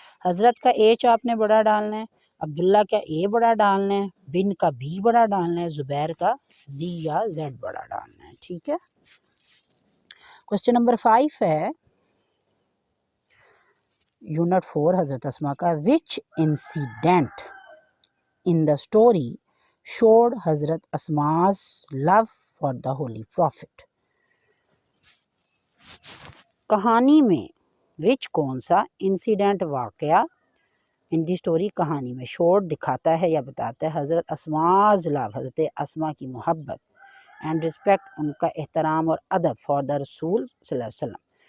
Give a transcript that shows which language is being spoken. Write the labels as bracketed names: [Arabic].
[Urdu] حضرت کا ایچ آپ نے بڑا ڈالنا ہے، عبداللہ کا اے بڑا ڈالنا ہے، بن کا بی بڑا ڈالنا ہے، زبیر کا زی یا زیڈ بڑا ڈالنا ہے. ٹھیک ہے. کوسچن نمبر 5 ہے یونٹ 4 حضرت اسما کا. [English] Which incident in the story showed حضرت Asma's love for the holy prophet. [Urdu] کہانی میں وچ کون سا انسیڈنٹ واقعہ [English] in the story [Urdu] کہانی میں شوڈ دکھاتا ہے یا بتاتا ہے حضرت اسما's love حضرت اسما کی محبت [English] and respect [Urdu] ان کا احترام اور ادب [English] for the رسول [Urdu] صلی اللہ علیہ وسلم.